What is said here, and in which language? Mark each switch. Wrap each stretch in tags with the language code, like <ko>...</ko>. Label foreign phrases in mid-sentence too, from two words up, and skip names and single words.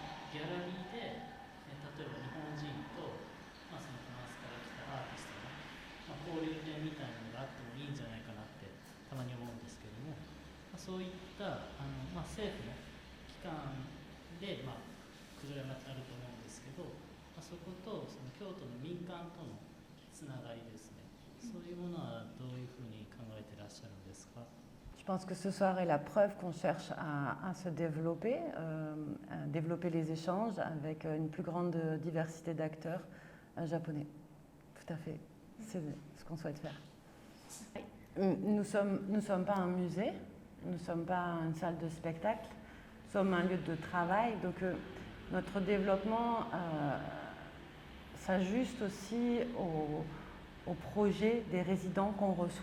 <ja>ギャラリーで、例えば日本人と、そのフランスから来たアーティストの、交流展みたいなのがあってもいいんじゃないかなってたまに思うんですけども、そういった政府の機関で、九条山ってあると思うんですけど、そことその京都の民間とのつながりですね、そういうものはどういうふうに考えてらっしゃるんですか？</ja> <fr>Je pense que ce soir est la preuve qu'on cherche à se développer, à développer les échanges avec une plus grande diversité d'acteurs japonais. Tout à fait, c'est ce qu'on souhaite faire. Nous sommes pas un musée, nous ne sommes pas une salle de spectacle, nous sommes un lieu de travail, donc notre développement s'ajuste aussi aux projets des résidents qu'on reçoit.</fr>